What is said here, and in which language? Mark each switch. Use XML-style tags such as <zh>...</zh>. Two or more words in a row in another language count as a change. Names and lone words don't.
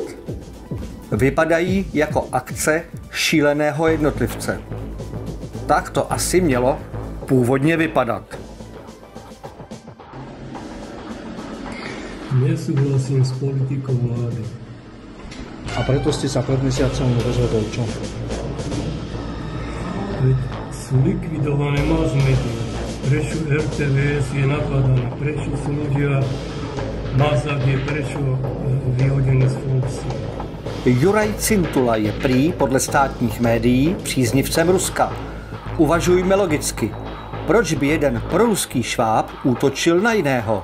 <cs>Vypadají jako akce šíleného jednotlivce. Tak to asi mělo původně vypadat.</cs> <sk>Nesúhlasím s politikou vlády. A preto ste sa pred mesiacom rozhodol čo? Sú likvidované</sk> <en>mass media.</en> <sk>Prečo RTVS je napadaná? Prečo sú ľudia Mazak je prečo vyhodený z funkcie?</sk> <cs>Juraj Cintula je prý podle státních médií příznivcem Ruska. Uvažujme logicky. Proč by jeden proruský šváb útočil na jiného?</cs>